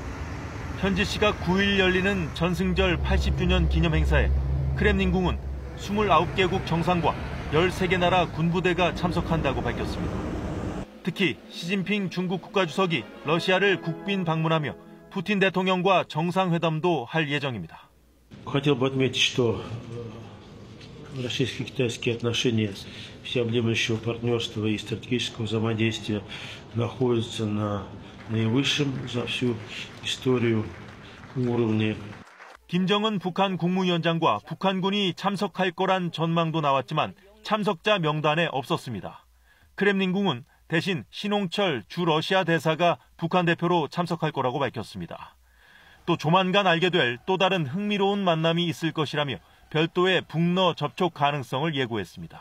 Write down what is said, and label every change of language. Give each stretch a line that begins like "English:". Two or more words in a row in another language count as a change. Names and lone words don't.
Korean: 현지 시각 9일 열리는 전승절 80주년 기념 행사에 크렘린궁은 29개국 정상과 13개 나라 군부대가 참석한다고 밝혔습니다. 특히 시진핑 중국 국가주석이 러시아를 국빈 방문하며 푸틴 대통령과 정상회담도 할 예정입니다.
Russian: Хотел бы отметить, что российско-китайские отношения всеобъемлющего партнерства и стратегического взаимодействия находятся на наивысшем за всю историю уровне.
Korean: 김정은 북한 국무위원장과 북한군이 참석할 거란 전망도 나왔지만 참석자 명단에 없었습니다. 크렘린궁은 대신 신홍철 주 러시아 대사가 북한 대표로 참석할 거라고 밝혔습니다. 또 조만간 알게 될 또 다른 흥미로운 만남이 있을 것이라며 별도의 북러 접촉 가능성을 예고했습니다.